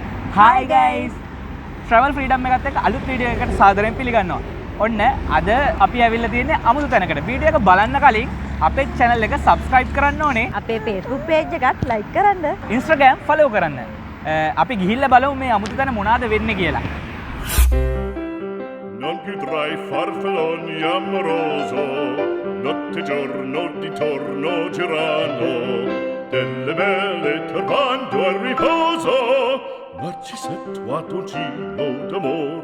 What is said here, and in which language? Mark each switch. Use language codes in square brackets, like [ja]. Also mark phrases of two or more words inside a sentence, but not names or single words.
[en] Hi guys! [si] Travelfreedom එකත් එක්ක අලුත් වීඩියෝ එකකට සාදරයෙන් පිළිගන්නවා. ඔන්න අද අපි ඇවිල්ලා තියෙන්නේ අමුතු තැනකට. වීඩියෝ එක බලන්න කලින් අපේ channel එක subscribe කරන්න ඕනේ. අපේ [en] Facebook page [si] එකත් like කරන්න. Instagram follow කරන්න. අපි ගිහිල්ලා බලමු මේ අමුතු තැන මොනවද වෙන්නේ කියලා. [it] Non più tra i farfalloni amoroso, notte e giorno di torno girando, delle belle turbando al riposo, Narcisetto a dolcino d'amor.